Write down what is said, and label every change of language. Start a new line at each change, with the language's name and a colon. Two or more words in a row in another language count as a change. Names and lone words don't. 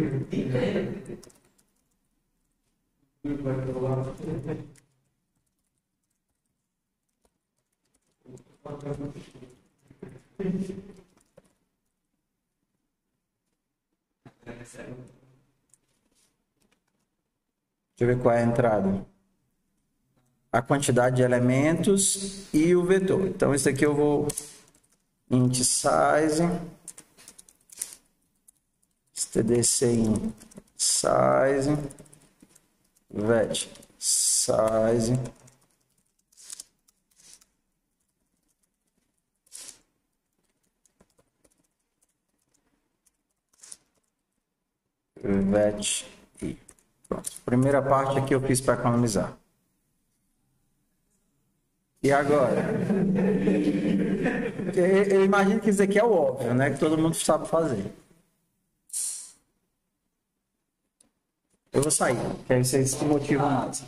Portuguese: Deixa eu ver qual é a entrada. A quantidade de elementos e o vetor. Então, isso aqui eu vou
English: int size, stdc in size, vet size, vet i.
Portuguese: Pronto. Primeira parte aqui eu fiz para economizar. E agora? Eu imagino que isso aqui é o óbvio, né? Que todo mundo sabe fazer. Eu vou sair, que aí vocês se motivam mais.